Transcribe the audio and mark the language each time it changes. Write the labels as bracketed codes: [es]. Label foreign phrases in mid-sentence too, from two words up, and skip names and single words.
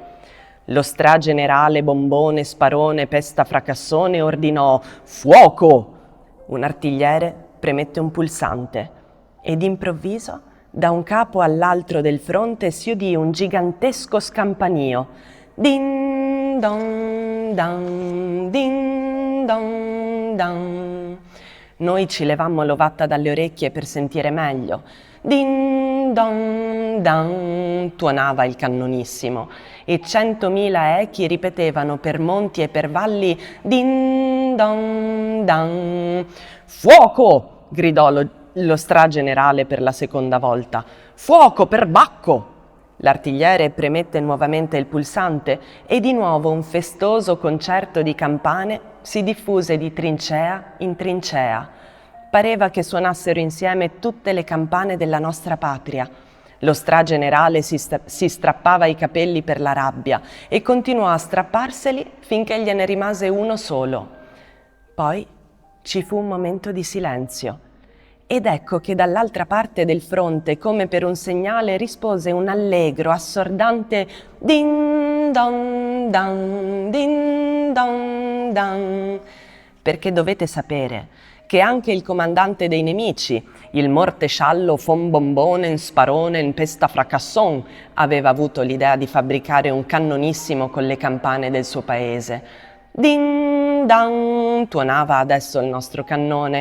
[it] Lo stragenerale Bombone Sparone Pesta Fracassone ordinò: «Fuoco!». Un artigliere premette un pulsante e d'improvviso da un capo all'altro del fronte si udì un gigantesco scampanio. Din don dan, din don dan. Noi ci levammo l'ovatta dalle orecchie per sentire meglio. Din don dan, tuonava il cannonissimo, e 100.000 echi ripetevano per monti e per valli din don dan. «Fuoco!», gridò lo stragenerale per la seconda volta. «Fuoco per Bacco!». L'artigliere premette nuovamente il pulsante e di nuovo un festoso concerto di campane si diffuse di trincea in trincea. Pareva che suonassero insieme tutte le campane della nostra patria. Lo stragenerale si strappava i capelli per la rabbia e continuò a strapparseli finché gliene rimase uno solo. Poi ci fu un momento di silenzio. Ed ecco che dall'altra parte del fronte, come per un segnale, rispose un allegro, assordante din don dan, din don dan. Perché dovete sapere che anche il comandante dei nemici, il mortesciallo von Bombonen Sparonen Pesta Fracasson, aveva avuto l'idea di fabbricare un cannonissimo con le campane del suo paese. Din dan, tuonava adesso il nostro cannone.